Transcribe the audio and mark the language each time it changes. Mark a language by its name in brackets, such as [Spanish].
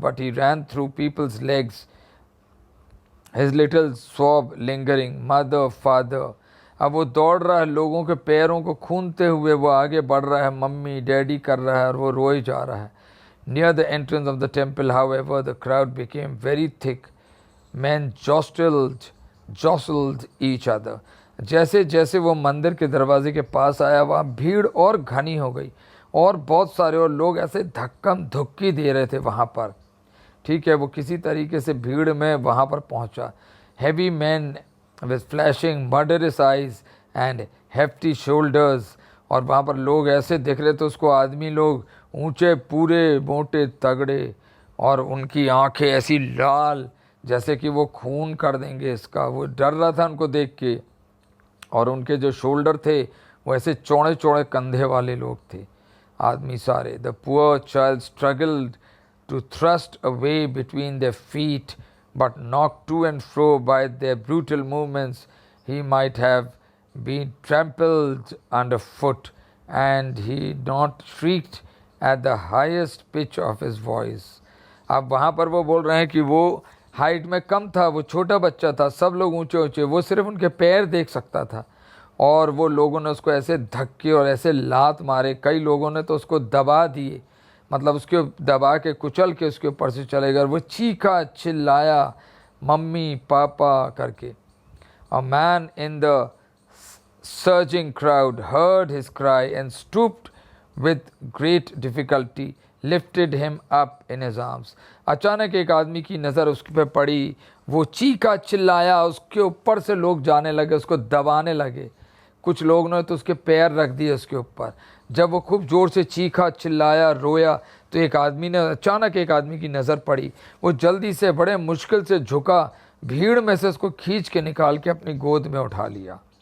[English] But he ran through people's legs, his little sob lingering, mother, father. [Hindi] अब वो दौड़ रहा है, लोगों के पैरों को खूंदते हुए वो आगे बढ़ रहा है, मम्मी डैडी कर रहा है और वो रोए जा रहा है। [English] Near the entrance of the temple, however, the crowd became very thick. Men jostled each other. [Hindi] जैसे जैसे वो मंदिर के दरवाजे के पास आया, वहाँ भीड़ और घनी हो गई और बहुत सारे और लोग ऐसे धक्कम धुक्की दे रहे थे वहाँ पर। ठीक है, वो किसी तरीके से भीड़ में वहाँ पर पहुँचा। [English] Heavy men with flashing murderous eyes and hefty shoulders, [Hindi] और वहाँ पर लोग ऐसे दिख रहे थे उसको, आदमी लोग ऊंचे, पूरे, मोटे, तगड़े, और उनकी आंखें ऐसी लाल जैसे कि वो खून कर देंगे इसका। वो डर रहा था उनको देख के, और उनके जो शोल्डर थे वो ऐसे चौड़े चौड़े कंधे वाले लोग थे, आदमी सारे। [English] The poor child struggled to thrust a way between their feet, but knocked to and fro by their brutal movements, he might have been trampled underfoot and he not shrieked at the highest pitch of his voice. [Hindi] अब वहाँ पर वो बोल रहे हैं कि वो height में कम था, वो छोटा बच्चा था, सब लोग ऊंचे ऊंचे, वो सिर्फ उनके पैर देख सकता था, और वो लोगों ने उसको ऐसे धक्के और ऐसे लात मारे, कई लोगों ने तो उसको दबा दिए, मतलब उसके दबा के कुचल के उसके ऊपर से चले गए। वो चीखा चिल्लाया मम्मी पापा करके। A man in the surging crowd heard his cry and stooped with great difficulty lifted him up in his arms. अचानक एक आदमी की नज़र उस पे पड़ी, वो चीखा चिल्लाया, उसके ऊपर से लोग जाने लगे, उसको दबाने लगे, कुछ लोग ने तो उसके पैर रख दिए उसके ऊपर। जब वो खूब ज़ोर से चीखा चिल्लाया रोया तो एक आदमी ने अचानक एक आदमी की नज़र पड़ी, वो जल्दी से बड़े मुश्किल से झुका, भीड़ में से उसको खींच के निकाल के अपनी गोद में उठा लिया।